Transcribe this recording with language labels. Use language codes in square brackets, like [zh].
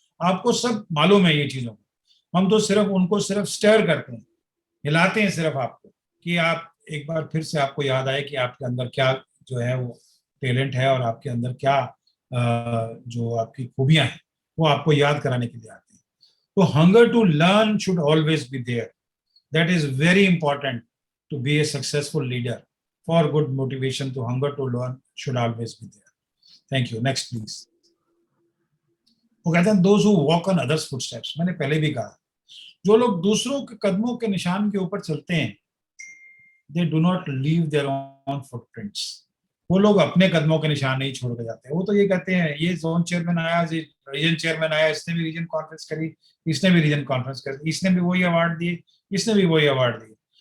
[hi] आपको सब मालूम है ये चीजों को, हम तो सिर्फ उनको सिर्फ स्टर करते हैं, हिलाते हैं सिर्फ आपको, कि आप एक बार फिर से आपको याद आए कि आपके अंदर क्या जो है वो टैलेंट है और आपके अंदर क्या जो आपकी खूबियां हैं वो आपको याद कराने के लिए आते हैं। [en] तो hunger to learn should always be there. That is very important to be a successful leader. For good motivation, to hunger to learn should always be there. Thank you. Next, please. [hi] वो कहते हैं [en] those who walk on others' footsteps. [hi] मैंने पहले भी कहा, जो लोग दूसरों के कदमों के निशान के ऊपर चलते हैं, [en] they do not leave their own footprints. [hi] वो लोग अपने कदमों के निशान नहीं छोड़ के जाते। वो तो ये कहते हैं ये जोन चेयरमैन आया, रीजन चेयरमैन आया, इसने भी रीजन कॉन्फ्रेंस करी, इसने भी रीजन कॉन्फ्रेंस करी, इसने भी वही अवार्ड दिए, इसने भी वही अवार्ड दिए।